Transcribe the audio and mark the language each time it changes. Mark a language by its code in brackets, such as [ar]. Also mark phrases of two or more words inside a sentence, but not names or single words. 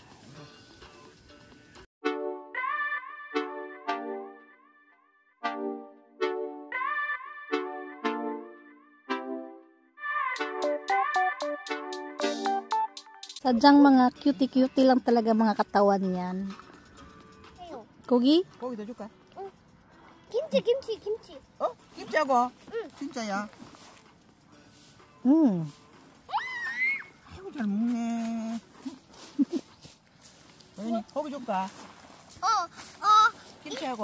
[tl] Sadyang mga cutie-cutie lang talaga mga katawan yan. [ko] Kogi? 거기다 줄까? 김치. 어? 김치하고? 응. 진짜야? 아이고 잘 먹네. 어머니 고기 줄까? 김치하고?